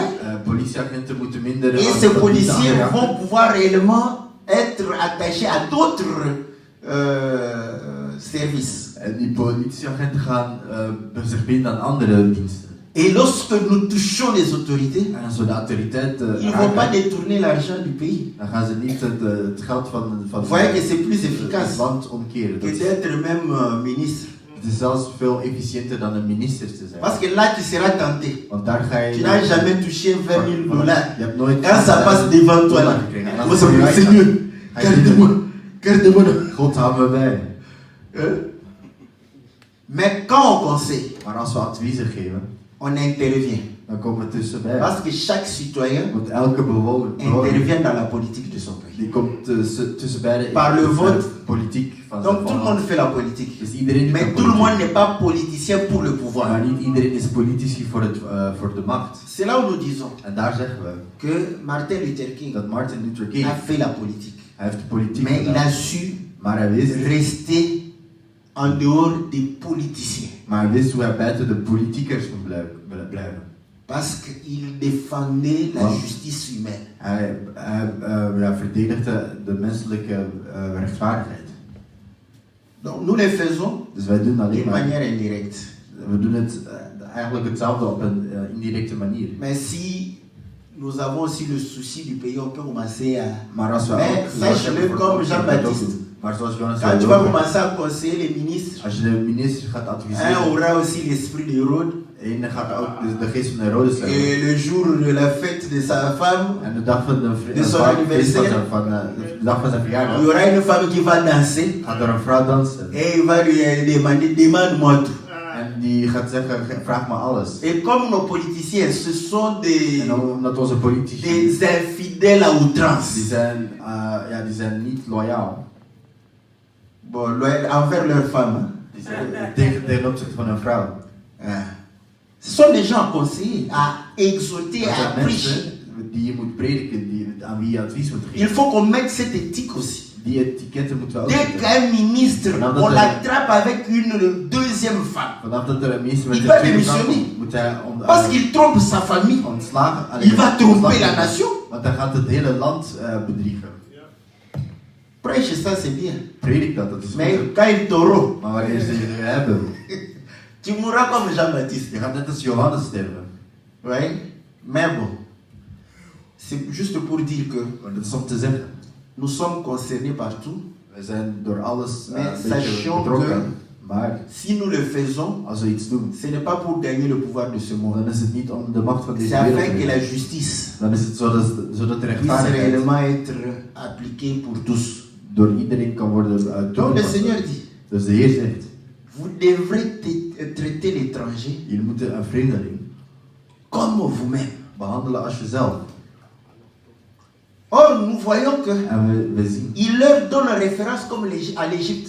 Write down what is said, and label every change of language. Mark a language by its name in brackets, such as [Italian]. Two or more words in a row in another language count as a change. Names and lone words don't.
[Dutch] Politieagenten moeten minder. [French] Et ces policiers vont pouvoir réellement être attachés à d'autres services. [Dutch] En die politieagenten gaan zich binden aan andere diensten. [French] Et lorsque nous touchons les autorités, [Dutch] En als we de autoriteit [French] ils ne vont pas détourner l'argent du pays. [Dutch] dan gaan ze niet het geld van [French] Vous voyez que c'est plus [Dutch] het [French] efficace [Dutch] land omkeren. [French] que d'être même ministre. [Dutch] Het is zelfs veel efficiënter dan een minister te zijn. [French] Parce que là, tu seras tenté. [Dutch] Want daar ga je. [French] Tu n'as jamais touché 20 000 dollars. [Dutch] Je hebt nooit. [French] Quand ça passe devant toi, là, [Dutch] gekregen. En [French] vous [Dutch] als [French] savez, [Dutch] je [French] Seigneur, garde-moi, garde-moi. [Dutch] God hou me bij. [French] Mais quand on conseille, [Dutch] Maar als we adviezen geven, [French] on intervient. [Dutch] dan komen we tussenbij. [French] Parce que chaque citoyen [Dutch] Want elke bewoner [French] intervient dans la politique de son pays. [Dutch] die komt tussenbij de [French] Par le vote. [Dutch] politiek van [French] Donc [Dutch] zijn [French] tout le monde fait la politique. [Dutch] Dus iedereen doet [French] Mais [Dutch] aan [French] tout le monde [Dutch] politiek. [French] n'est pas politicien pour le pouvoir. [Dutch] Maar niet iedereen is politici voor de macht. [French] C'est là où nous disons [Dutch] En daar zeggen we [French] que Martin Luther King [Dutch] dat Martin Luther King, [French] a fait la politique. [Dutch] hij heeft de politiek [French] Mais il [Dutch] gedaan. [French] a su [Dutch] Maar hij wist, [French] rester en dehors des politiciens. [Dutch] maar hij wist hoe hij buiten de politiekers moet blijven. [French] Parce qu'il défendait la [English] Wow. [French] justice humaine. [Dutch] Hij verdedigde de menselijke rechtvaardigheid. [French] Donc nous les faisons [Dutch] Dus wij doen alleen [French] d'une [Dutch] maar. [French] manière indirecte. [Dutch] We doen het eigenlijk hetzelfde op een indirecte manier. [French] Mais si nous avons aussi le souci du pays, on peut commencer à... [Dutch] Maar als we [French] Mais [Dutch] ook [French] sache-le comme Jean-Baptiste. [Dutch] Maar zoals Johannes [French] Quand [Dutch] zei [French] tu vas [Dutch] ook, [French] commencer à conseiller les ministres, [Dutch] als je de minister gaat [French] un [Dutch] adviseren, [French] aura aussi l'esprit de Hérode. [Dutch] en dan gaat ook de geest van Herodes hebben. [French] Et le jour de la fête de sa femme, [Dutch] En de dag van de [French] son anniversaire. [Dutch] de dag van zijn [French] il y [Dutch] verjaardag [French] aura une femme qui va danser [Dutch] gaat er een vrouw dansen. [French] et il va lui demander demande-moi tout. [Dutch] En die gaat zeggen, vraag me alles. [French] Et comme nos politiciens, ce sont des, [Dutch] En omdat onze politici, [French] des infidèles à outrance. [Dutch] die zijn niet loyaal. [French] Bon, envers leurs femmes. [Dutch] Die zijn ten opzichte van een vrouw. [French] Ce sont des gens à conseiller, à exhorter, [Dutch] Dat [French] à [Dutch] zijn [French] prêcher. [Dutch] mensen die je moet prediken, aan wie je advies moet [French] Il [Dutch] geven. [French] faut qu'on mette cette éthique aussi. [Dutch] Die etiketten moeten we ook [French] Dès [Dutch] zetten. [French] qu'un ministre, [Dutch] Vanaf dat [French] on [Dutch] er- [French] l'attrape avec une deuxième femme, [Dutch] Vanaf dat er een minister met [French] Il [Dutch] een [French] va [Dutch] tweede vrouw [French] démissionner. [Dutch] komt, moet hij [French] parce qu'il trompe sa famille, [Dutch] ontslagen. [French] il va tromper [Dutch] ontslagen [French] la [Dutch] worden. [French] nation. [Dutch] Want hij gaat het hele land bedriegen. [French] Prêche ça, c'est bien. [Dutch] Predik dat is [French] Mais [Dutch] goed. [French] quand il t'aura, [Dutch] Maar wanneer ze je hebben, [French] tu mourras comme Jean-Baptiste. [Dutch] je gaat net als Johannes sterven. [French] Oui, mais bon, c'est juste pour dire que [Dutch] Maar dat is om te zeggen. [French] nous sommes concernés partout. [Dutch] We zijn door alles [French] Mais [Dutch] een beetje [French] sachons [Dutch] betrokken. Maar [French] Si nous le faisons, [Dutch] als we iets doen, [French] ce n'est pas pour gagner le pouvoir de ce monde. [Dutch] dan is het niet om de macht van deze [French] C'est [Dutch] wereld [French] afin [Dutch] te [French] que la [Dutch] winnen. [French] justice [Dutch] Dan is het zodat de [French] puisse [Dutch] rechtvaardigheid [French] réellement être appliquée pour tous. [Dutch] door iedereen kan worden [French] Donc le [Dutch] toegepast. [French] Seigneur dit, [Dutch] Dus de Heer zegt, [French] vous devrez traiter l'étranger [Dutch] jullie moeten een vreemdeling [French] comme vous-même. [Dutch] behandelen als jezelf. [French] Or, nous voyons que [Dutch] En we zien [French] il leur donne référence comme à l'Égypte.